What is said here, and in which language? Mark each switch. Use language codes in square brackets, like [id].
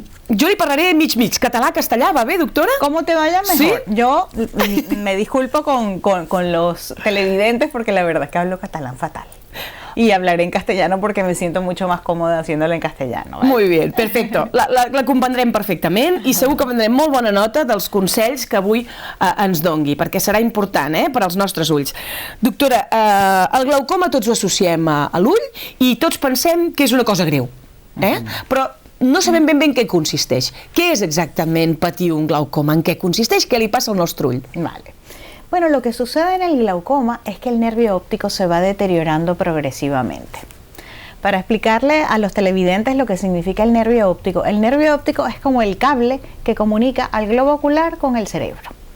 [ca] Yo le parlaré mig, català, castellà, ¿va bien, doctora? [es] ¿Cómo te vaya mejor? ¿Sí? Yo me disculpo con los televidentes porque la verdad es que hablo catalán fatal. Y hablaré en castellano porque me siento mucho más cómoda haciéndolo en castellano. Muy bien, perfecto. [ca] La comprendrem perfectament i segur que prendrem molt bona nota dels consells que avui ens dongui, perquè serà important per als nostres ulls. Doctora, el glaucoma tots ho associem a l'ull i tots pensem que és una cosa greu, però no sabem ben bé en què consisteix. Què és exactament patir un glaucoma? En què consisteix? Què li passa al nostre ull? [es] Vale. Bueno, lo que sucede en el glaucoma es que el nervio óptico se va deteriorando progresivamente. Para explicarle a los televidentes lo que significa el nervio óptico es como el cable que comunica al globo ocular con el cerebro.